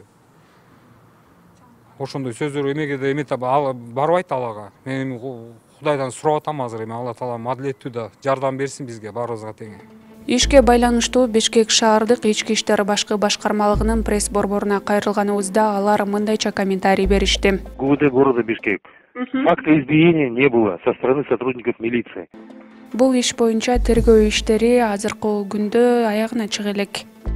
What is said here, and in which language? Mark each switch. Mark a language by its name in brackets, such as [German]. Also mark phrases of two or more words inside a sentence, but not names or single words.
[Kyrgyz] Ошондой сөздөр эмеге да эметип барбайт ал ага. Мен Кудайдан сурап атам азыр, эми Алла таалам адилеттүү да жардам берсин бизге баарыбызга тең. Ишке байланыштуу Бишкек шаардык ички иштер башкы башкармалыгынын пресс борборуна кайрылганыбызда алар мындайча комментарий беришти. [Russian] ГУВД города Бишкек. Факта избиения не было со стороны сотрудников милиции. [Kyrgyz] Бул иш боюнча тергөө иштери азыркы күндө аягына чыга элек.